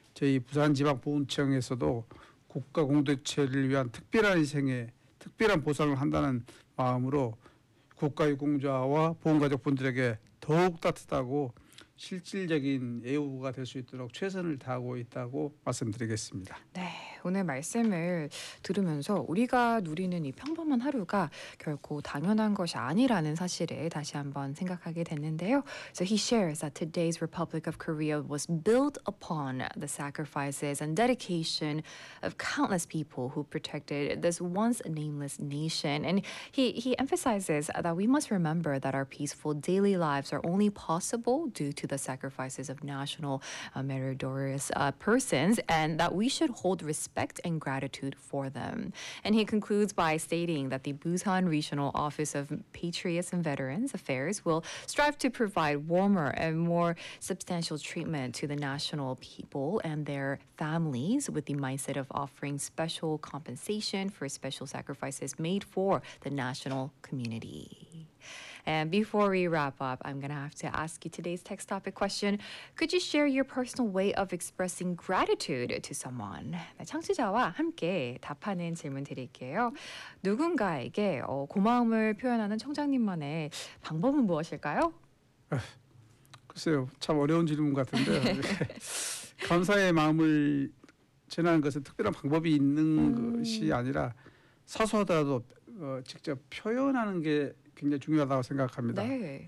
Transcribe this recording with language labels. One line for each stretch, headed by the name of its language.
Korean: 저희 부산지방보훈청에서도 국가공동체를 위한 특별한 희생에 특별한 보상을 한다는 마음으로 국가유공자와 보훈가족분들에게 더욱 따뜻하고 실질적인 애우가 될 수 있도록 최선을 다하고 있다고 말씀드리겠습니다. 네, 오늘 말씀을 들으면서 우리가 누리는 이 평범한 하루가 결코 당연한 것이 아니라는 사실을 다시 한번 생각하게 됐는데요.
English: So he shares that today's Republic of Korea was built upon the sacrifices and dedication of countless people who protected this once nameless nation. And he emphasizes that we must remember that our peaceful daily lives are only possible due to the sacrifices of national meritorious persons and that we should hold respect and gratitude for them. And he concludes by stating that the Busan Regional Office of Patriots and Veterans Affairs will strive to provide warmer and more substantial treatment to the national people and their families with the mindset of offering special compensation for special sacrifices made for the national community. And before we wrap up, I'm going to have to ask you today's text topic question. Could you share your personal way of expressing gratitude to someone?
Korean: 네, 청취자와 함께 답하는 질문 드릴게요. 누군가에게 고마움을 표현하는 청장님만의 방법은 무엇일까요? 글쎄요. 참 어려운 질문 같은데. 감사의 마음을 전하는 것은 특별한 방법이 있는 것이 아니라 사소하더라도 직접 표현하는 게 굉장히 중요하다고 생각합니다. 네.